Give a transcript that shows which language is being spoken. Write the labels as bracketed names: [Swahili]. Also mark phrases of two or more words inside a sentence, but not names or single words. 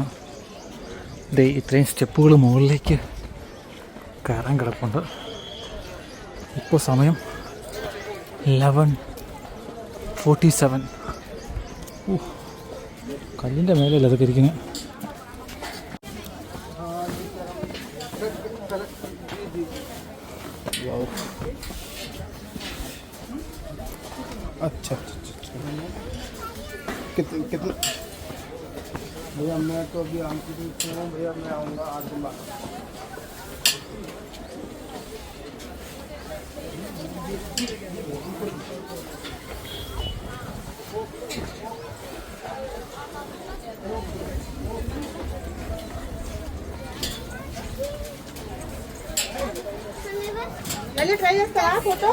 [Malayalam] ദേ ഇത്രയും സ്റ്റെപ്പുകൾ മുകളിലേക്ക് കയറാൻ കിടപ്പുണ്ട്. ഇപ്പോൾ സമയം 11:47. കല്ലിൻ്റെ മേലല്ല അതൊക്കെ ഇരിക്കുന്നത്. [Hindi] अच्छा कितने भैया मैं तो अभी आमची हूँ भैया, मैं आऊँगा 8 दिन बाद. [English] Will you try your photo?